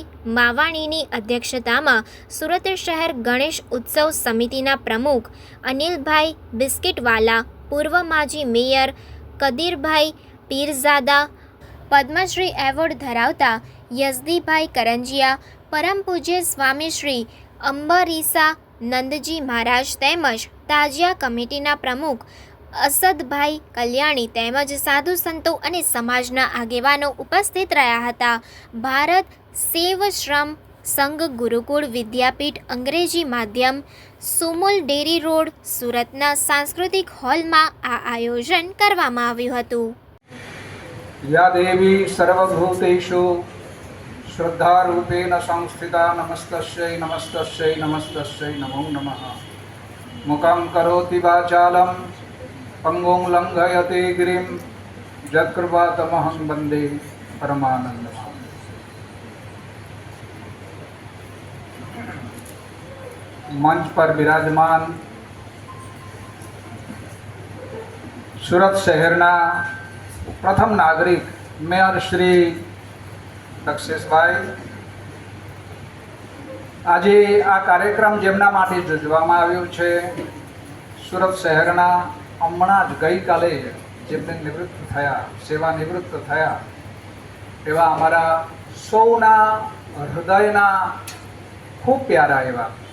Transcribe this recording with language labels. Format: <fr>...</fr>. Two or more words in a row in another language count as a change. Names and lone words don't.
<gu>માવાણીની અધ્યક્ષતામાં સુરત શહેર ગણેશ ઉત્સવ સમિતિના પ્રમુખ અનિલભાઈ બિસ્કિટવાલા, પૂર્વ માજી મેયર કદીરભાઈ પીરઝાદા, પદ્મશ્રી એવોર્ડ ધરાવતા યઝદીભાઈ કરંજિયા, પરમ પૂજ્ય સ્વામી શ્રી અંબરીસા નંદજી મહારાજ તેમજ તાજિયા કમિટીના પ્રમુખ અસદભાઈ કલ્યાણી તેમજ સાધુ સંતો અને સમાજના આગેવાનો ઉપસ્થિત રહ્યા હતા। ભારત સેવ શ્રમ સંઘ ગુરુકુળ વિદ્યાપીઠ અંગ્રેજી માધ્યમ, સુમુલ ડેરી રોડ, સુરતના સાંસ્કૃતિક હોલમાં આ આયોજન કરવામાં આવ્યું હતું।</gu> <sa>या देवी सर्वभूतेषु श्रद्धारूपेण संस्थिता नमस्तस्यै नमस्तस्यै नमस्तस्यै नमो नमः। मुखं करोति वाचालं पंगुं लंघयते गिरिं यत्कृपातमहं वन्दे परमानन्दम्।</sa> <hi>मंच पर विराजमान</hi> <gu>સુરત શહેરના પ્રથમ નાગરિક મેયર શ્રી દક્ષેશભાઈ, આજે આ કાર્યક્રમ જેમના માટે યોજવામાં આવ્યો છે, સુરત શહેરના હમણાં જ ગઈકાલે જેમને નિવૃત્ત થયા, સેવા નિવૃત્ત થયા એવા અમારા સૌના હૃદયના ખૂબ પ્યારા એવા</gu>